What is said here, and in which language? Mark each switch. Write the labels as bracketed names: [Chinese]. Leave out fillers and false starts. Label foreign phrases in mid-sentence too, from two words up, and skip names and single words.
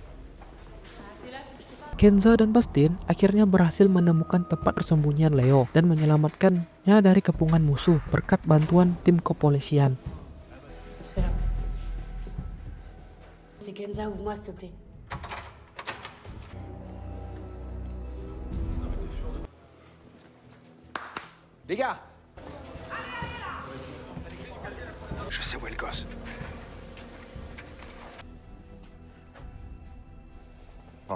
[Indonesian] Kenza dan Bastin akhirnya berhasil menemukan tempat persembunyian Leo dan menyelamatkannya dari kepungan musuh berkat bantuan tim kepolisian. [French] C'est Kenza, ouvre-moi s'il te plaît. Les gars, Je sais où est le gosse. Ah.